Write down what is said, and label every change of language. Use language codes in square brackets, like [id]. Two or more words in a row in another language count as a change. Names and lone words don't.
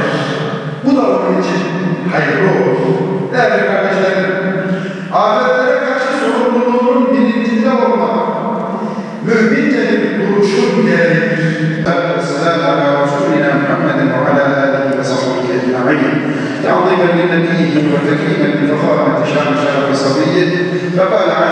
[tr] Bu da onun için hayırlı olur. Değerli kardeşlerim, afetlere karşı sorumluluğun bilincinde olmak, mümince bir duruşun gereğidir. [ar] سلام على رسولنا محمد و على آله و صحبه أجمعين. تعظيما لنبيه وتكريما لفخامة شان شرف صبيه فقال